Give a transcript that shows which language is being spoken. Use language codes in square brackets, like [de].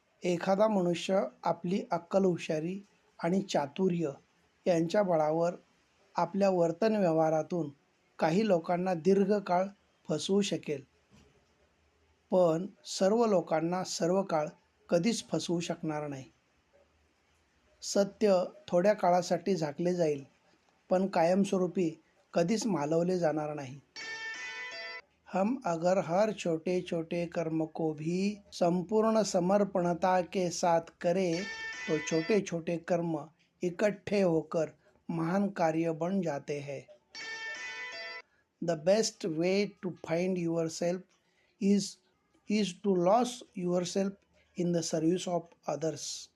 [mr] एखादा मनुष्य आपली अक्कल, हुशारी आणि चातुर्य यांच्या बळावर आपल्या वर्तन व्यवहारातून काही लोकांना दीर्घकाळ फसवू शकेल, पण सर्व लोकांना सर्व काळ कधीच फसवू शकणार नाही. सत्य थोड्या काळासाठी झाकले जाईल, पण कायमस्वरूपी कधीच मालवले जाणार नाही. [hi] हम अगर हर छोटे छोटे कर्म को भी संपूर्ण समर्पणता के साथ करें तो छोटे छोटे कर्म इकट्ठे होकर महान कार्य बन जाते हैं. [en] The best way to find yourself is to lose yourself in the service of others.